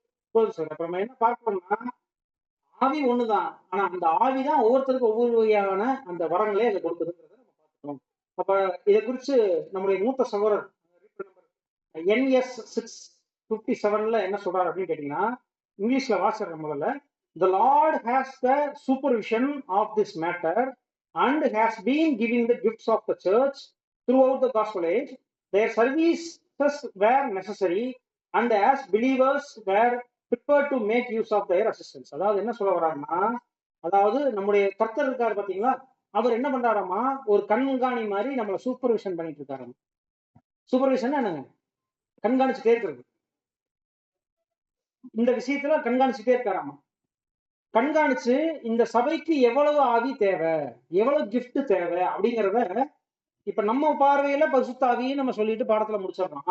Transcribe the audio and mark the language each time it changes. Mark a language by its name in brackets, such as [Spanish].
[Tamil] போதும் சார். அப்ப நம்ம என்ன பார்க்கணும்னா, ஆவி ஒண்ணுதான். ஆனா அந்த ஆவிதான் ஒவ்வொருத்தருக்கும் ஒவ்வொரு வகையான அந்த வரங்களே அதை கொடுக்குதுங்கிறத நம்ம பார்க்கணும். அப்ப இதை குறித்து நம்முடைய மூத்த சகோதரர் NS 657ல என்ன சொல்றாரு அப்படின்னு கேட்டீங்கன்னா, இங்கிலீஷ்ல வாசிக்கிறேன் முதல்ல. [English] The Lord has the supervision of this matter and has been giving the gifts of the church throughout the gospel age. Their services were necessary and as believers were prepared to make use of their assistance. [Tamil] அதாவது என்ன சொல்ல வர்றாருன்னா, அதாவது நம்முடைய கர்த்தர் இருக்காரு பாத்தீங்களா, அவர் என்ன பண்றாராமா, ஒரு கண்காணி மாதிரி நம்மளை சூப்பர்விஷன் பண்ணிட்டு இருக்காரு. சூப்பர்விஷன் என்னங்க? கண்காணிச்சுட்டே இருக்கிறது. இந்த விஷயத்துல கண்காணிச்சுட்டே இருக்காராமா. கண்காணிச்சு இந்த சபைக்கு எவ்வளவு ஆவி தேவை, எவ்வளவு கிஃப்ட் தேவை அப்படிங்கிறத இப்ப நம்ம பார்வையில பரிசுத்த ஆவின்னு நம்ம சொல்லிட்டு பாடத்துல முடிச்சிடறோம்.